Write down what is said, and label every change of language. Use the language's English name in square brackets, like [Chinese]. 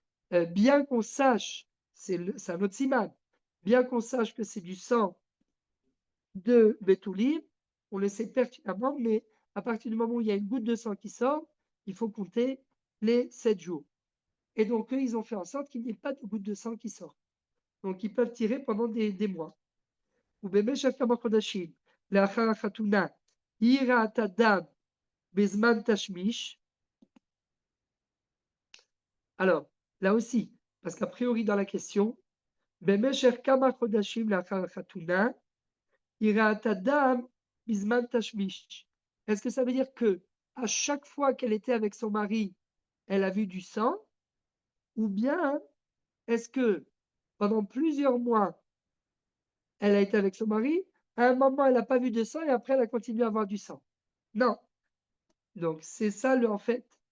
[French] Bien qu'on sache, c'est un autre siman, bien qu'on sache que c'est du sang de Betoulim, on le sait pertinemment, mais à partir du moment où il y a une goutte de sang qui sort, il faut compter les 7 jours. Et donc, eux, ils ont fait en sorte qu'il n'y ait pas de goutte de sang qui sort. Donc, ils peuvent tirer pendant des mois. [Hebrew] Ou במשך כמה חודשים לאחר החתונה היא ראתה דם בזמן תשמיש. [French] Alors, là aussi, parce qu'a priori dans la question, [Hebrew] במשך כמה חודשים לאחר החתונה היא ראתה דם בזמן תשמיש. [French] Est-ce que ça veut dire que à chaque fois qu'elle était avec son mari, elle a vu du sang? Ou bien est-ce que pendant plusieurs mois, elle a été avec son mari, à un moment, elle n'a pas vu de sang et après, elle a continué à avoir du sang? Non. Donc, c'est ça, en fait,